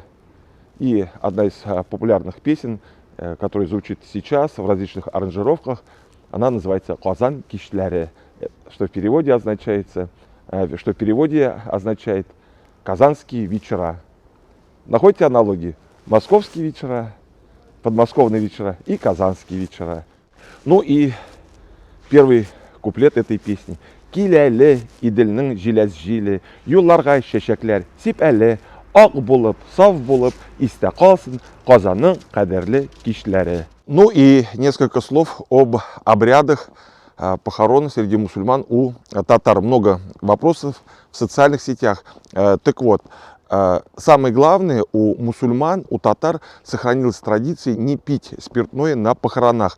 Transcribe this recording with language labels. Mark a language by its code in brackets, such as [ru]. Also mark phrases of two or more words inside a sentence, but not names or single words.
[ru] И одна из популярных песен, которая звучит сейчас в различных аранжировках, она называется «Казан кишләре», что в переводе означает «казанские вечера». Находите аналогии? Московские вечера, подмосковные вечера и казанские вечера. Ну и первый куплет этой песни. [tt] «Киләле иделнең җиләс җиле, юлларга чәчәкләр сип әле, ак булып, саф булып, истә калсын Казанның кадерле кичләре». [ru] Ну и несколько слов об обрядах похорон среди мусульман у татар. Много вопросов в социальных сетях. Так вот, самое главное, у мусульман, у татар сохранилась традиция не пить спиртное на похоронах.